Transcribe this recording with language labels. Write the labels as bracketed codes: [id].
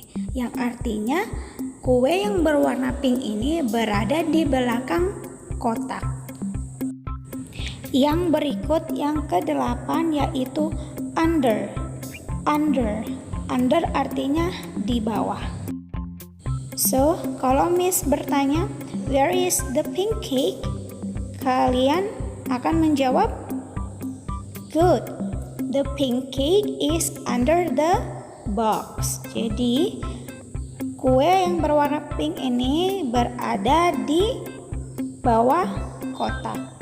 [id] Yang artinya kue yang berwarna pink ini berada di belakang kotak. Yang berikut yang ke-8 yaitu under. Under artinya di bawah. [en] So, [id] kalau Miss bertanya, [en] where is the pink cake? [id] Kalian akan menjawab, good. [en] The pink cake is under the box. [id] Jadi, kue yang berwarna pink ini berada di bawah kotak.